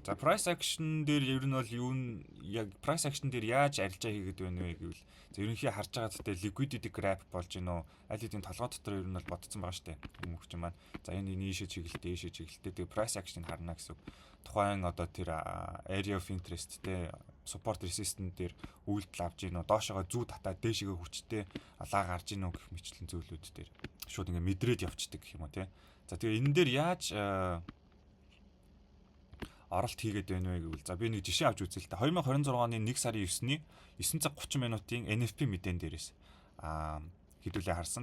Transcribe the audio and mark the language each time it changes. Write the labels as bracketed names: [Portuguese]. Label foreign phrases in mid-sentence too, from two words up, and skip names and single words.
[Mongolian] За [English] price action [Mongolian] дээр ер нь бол яг [English] price action [Mongolian] дээр яаж арилжаа хийгээд байна вэ гэвэл за ерөнхий харж байгаа зүйтэй [English] liquidity graph [Mongolian] болж гинөө аль хэдийн толгой дотор ер нь бол бодсон байгаа штэ мөнгөчин маань. За энэ ийшээ чиглэлтэй тэгээд [English] price action- [Mongolian] ыг харна гэсэн үг. Тухайн одоо тэр [English] area of interest [Mongolian] те [English] support resistance [Mongolian] дээр үйлдэл авч гинөө доошоогоо зүү татаад дээшгээ хүчтэй лаа гарч гинөө гэх мэтлэн зүйлүүд дээр шууд ингээ мэдрээд явцдаг гэх юм уу те. За тэгээ энэ дээр яаж оролт хийгээд байна вэ гэвэл за би нэг жишээ авч үзье л та. 2026 оны 1 сарын 9-ний 9 цаг 30 минутын NFP мэдээн дээрээс хэдүүлээ харсан.